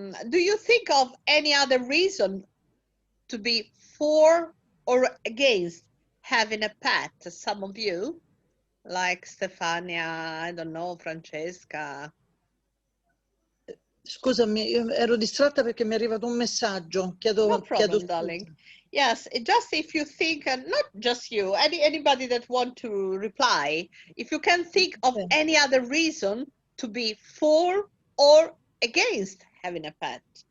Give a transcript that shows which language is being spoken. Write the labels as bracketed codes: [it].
[en] Do you think of any other reason to be for or against having a pet? Some of you, like Stefania, I don't know, Francesca. [it] Scusami, io ero distratta perché mi è arrivato un messaggio. [en] No [it] Chiedo [en] problem, darling. Yes, just if you think, not just you, anybody that want to reply, if you can think of any other reason to be for or against having a pet.